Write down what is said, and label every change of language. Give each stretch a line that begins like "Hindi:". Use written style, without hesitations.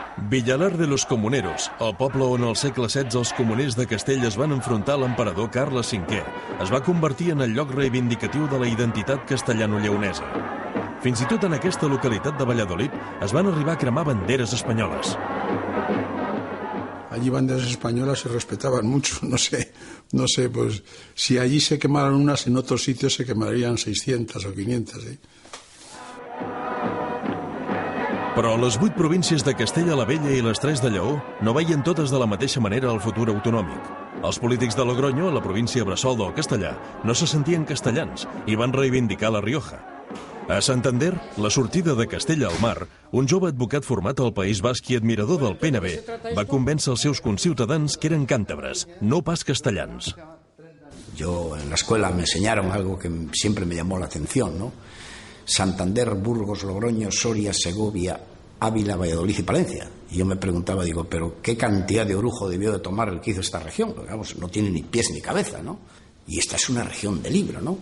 Catalan: Villalar de los Comuneros, el poble on al segle XVI els comuners de Castell es van enfrontar a l'emperador Carles V, es va convertir en el lloc reivindicatiu de la identitat castellano-lleonesa. Fins i tot en aquesta localitat de Valladolid es van arribar a cremar banderes espanyoles.
Spanish: Allí banderas españolas se respetaban mucho, no sé, pues si allí se quemaron unas, en otros sitios se quemarían 600 o 500, ¿eh?
Catalan: Però les 8 províncies de Castella la Vella i les 3 de Lleó no veien totes de la mateixa manera el futur autonòmic. Els polítics de Logroño, la província Bressolda o Castellà, no se sentien castellans i van reivindicar la Rioja. A Santander, la sortida de Castella al mar, un jove advocat format al País Basc i admirador del PNB va convèncer els seus conciutadans que eren càntabres, no pas castellans.
Spanish: Yo en la escuela me enseñaron algo que siempre me llamó la atención, ¿no? Santander, Burgos, Logroño, Soria, Segovia, Ávila, Valladolid y Palencia. Y yo me preguntaba, digo, pero ¿qué cantidad de orujo debió de tomar el que hizo esta región? Porque, vamos, no tiene ni pies ni cabeza, ¿no? Y esta es una región de libro, ¿no?